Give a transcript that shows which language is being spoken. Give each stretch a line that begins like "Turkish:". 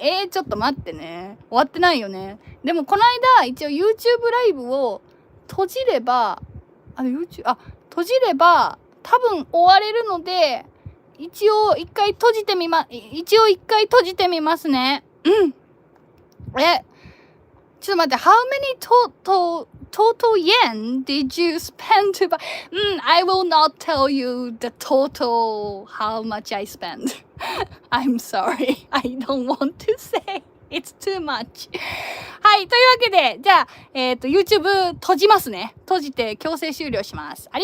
Japanese: ちょっと待ってね。終わってないよね。でも、この間、一応 YouTube ライブを閉じれば、閉じれば、多分終われるので、一応一回閉じてみますね。ちょっと待って、
English: how many total yen did you spend to buy? I will not tell you the total how much I spent. I'm sorry. I don't want to say. It's too much.
Japanese: はい、というわけで、じゃあ、YouTube 閉じますね。閉じて強制終了します。ありがとう